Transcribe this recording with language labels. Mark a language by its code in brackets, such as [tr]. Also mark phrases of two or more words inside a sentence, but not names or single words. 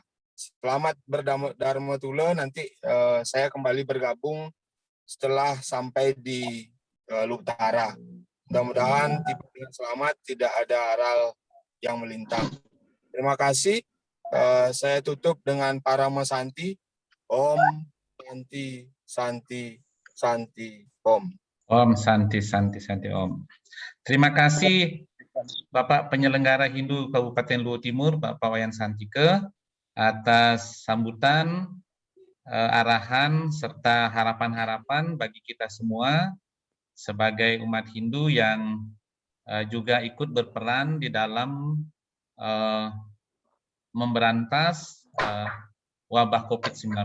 [id] Selamat berdharma tula. Nanti saya kembali bergabung setelah sampai di Luwu Utara. Mudah-mudahan tiba dengan selamat, tidak ada aral yang melintang. Terima kasih. Saya tutup dengan Parama Santi. [sa] Om Santi Santi Santi Om. Om Santi Santi Santi Om. [id] Terima kasih Bapak Penyelenggara Hindu Kabupaten Luwu Timur, Bapak Wayan Santike, atas sambutan, arahan, serta harapan-harapan bagi kita semua sebagai umat Hindu yang juga ikut berperan di dalam memberantas wabah COVID-19.